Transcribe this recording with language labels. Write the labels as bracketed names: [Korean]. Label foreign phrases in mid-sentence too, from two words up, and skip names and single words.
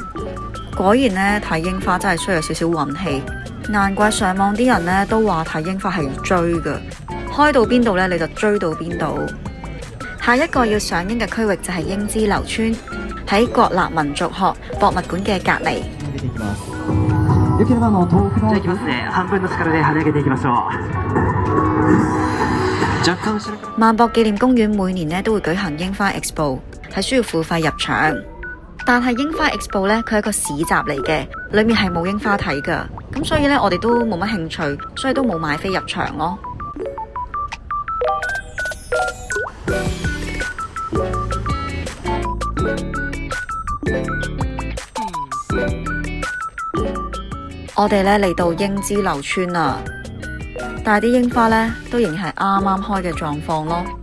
[Cantonese] 果然睇櫻花真係需要少少運氣，難怪上網啲人都話睇櫻花係要追㗎，開到邊度你就追到邊度。下一個要賞櫻嘅區域就係櫻之流村，喺國立民族學博物館嘅隔離。 [Japanese] じゃあ行きますね。半分の力で跳ね上げていきましょう。 [Cantonese] 萬博紀念公園每年呢都會舉行櫻花 Expo， 係需要付費入場。但係櫻花 Expo 呢，佢係一個市集嚟嘅，裏面係冇櫻花睇㗎。咁所以呢，我哋都冇乜興趣，所以都冇買飛入場咯。我哋呢嚟到英姿樓村啦，但係啲櫻花呢都仍然係啱啱開嘅狀況咯。